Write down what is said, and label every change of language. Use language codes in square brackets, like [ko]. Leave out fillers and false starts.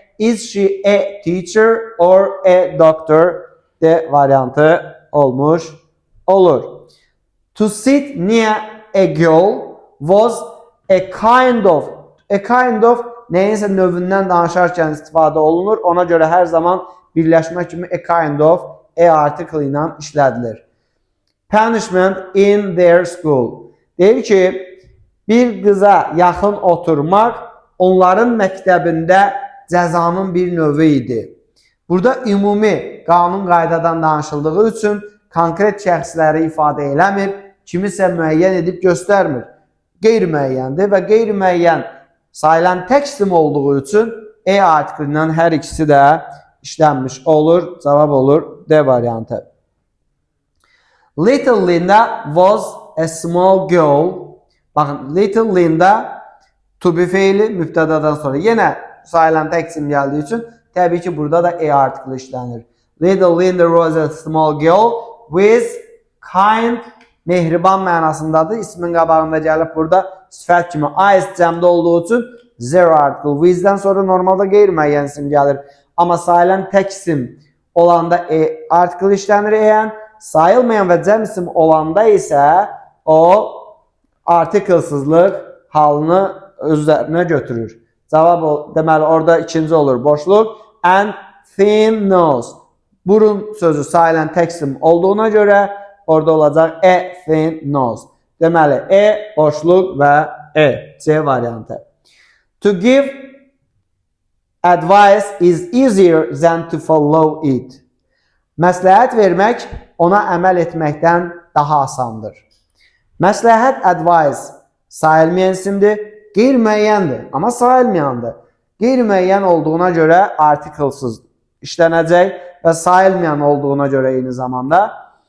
[en] Is she a teacher or a doctor? [az] D variantı olmuş olur. [en] To sit near a girl was a kind of [az] nəyinsə növündən danışarkən istifadə olunur. Ona görə hər zaman birləşmə kimi [en] a kind of [az] article ilə işlədilir. [en] Punishment in their school. [az] Deyir ki, bir qıza yaxın oturmaq onların məktəbində cəzanın bir növü idi. Burada ümumi qanun qaydadan danışıldığı üçün konkret şəxsləri ifadə eləmir, kimisə müəyyən edib göstərmir. Qeyri-müəyyəndir və qeyri-müəyyən sayılan tək isim olduğu üçün article ilə hər ikisi də işlənmiş olur. Cavab olur D variantı. [en] Little Linda was a small girl. [az] Baxın, Little Linda to be feili mübtədadan sonra yenə sayılan tək isim gəldiyi üçün təbii ki, burada da article işlənir. [en] Little Linda was a small girl with kind, [az] mehriban mənasındadır. İsmin qabağında gəlib burada sifət kimi is cəmdə olduğu üçün zero article. With'dən sonra normalda qeyri-müəyyən isim gəlir. Amma sayılan tək isim olanda article işlənir. Sayılmayan və cəm isim olanda isə o artiklesızlıq halını özlərinə götürür. Cavab deməli orada ikinci olur boşluq. [en] And thin nose. [az] Burun sözü sayılan tək isim olduğuna görə orada olacaq [en] thin nose. [az] Deməli boşluq və C variantı. [en] To give advice is easier than to follow it. [az] Məsləhət vermək ona əməl etməkdən daha asandır. Məsləhət advice sayılmayan isimdir, qeyri-müəyyəndir, amma sayılmayandır. Qeyri-müəyyən olduğuna görə artiklesız işlənəcək və sayılmayan olduğuna görə eyni zamanda.